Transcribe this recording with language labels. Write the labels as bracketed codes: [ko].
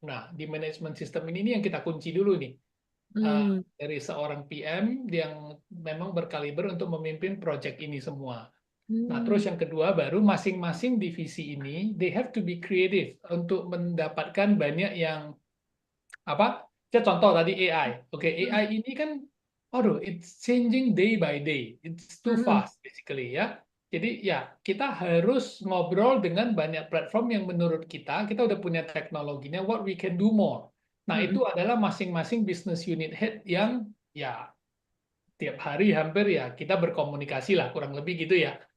[id] Nah, di manajemen sistem ini nih yang kita kunci dulu nih. Hmm, Dari seorang PM yang memang berkaliber untuk memimpin project ini semua. Nah, terus hmm, yang kedua baru masing-masing divisi ini they have to be creative untuk mendapatkan banyak yang apa? Saya contoh tadi AI. Oke, hmm, [en] AI ini kan, aduh, it's changing day by day. It's too hmm, fast, basically ya. [id] Jadi ya, kita harus ngobrol dengan banyak platform yang menurut kita udah punya teknologinya, what we can do more. Nah, itu hmm, adalah masing-masing business unit head yang ya tiap hari hampir ya kita berkomunikasi lah, kurang lebih gitu ya.